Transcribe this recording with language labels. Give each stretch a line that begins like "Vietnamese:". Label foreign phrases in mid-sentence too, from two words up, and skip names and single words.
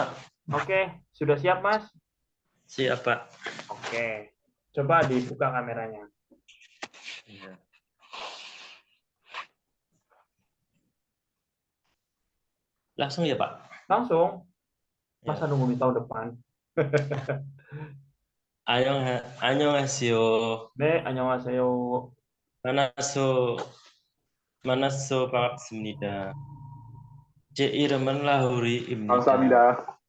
Indonesian: Oke, sudah siap, Mas? Siap, Pak. Oke, coba dibuka kameranya. Iya. Langsung ya, Pak? Langsung. Masa nunggu tahun depan?
Korean: 안녕하세요. 네, 안녕하세요. 만나서 반갑습니다. 제 이름은 라후리입니다. 감사합니다.